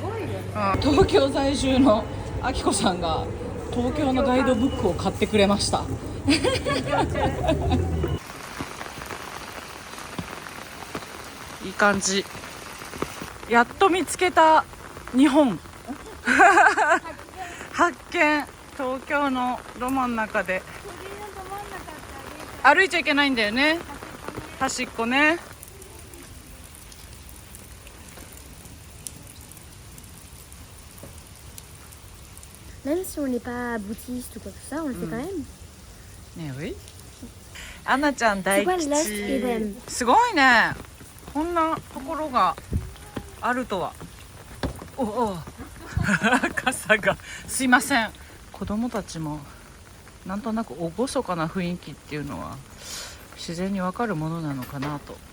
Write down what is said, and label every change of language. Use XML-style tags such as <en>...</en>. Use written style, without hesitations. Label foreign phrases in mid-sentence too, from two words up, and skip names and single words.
<ja>東京在住のあきこさんが東京のガイドブックを買ってくれましたいい感じ。やっと見つけた日本発見。東京のど真ん中で歩いちゃいけないんだよね、端っこね。</ja> <fr>Même si on n'est pas boutiste ou quoi que ça, on le fait quand même.</fr> <ja>ねえ、アナちゃん大吉。すごいね、こんなところがあるとは。おお傘がすいません。子供たちもなんとなく厳かな雰囲気っていうのは自然にわかるものなのかなと。</ja>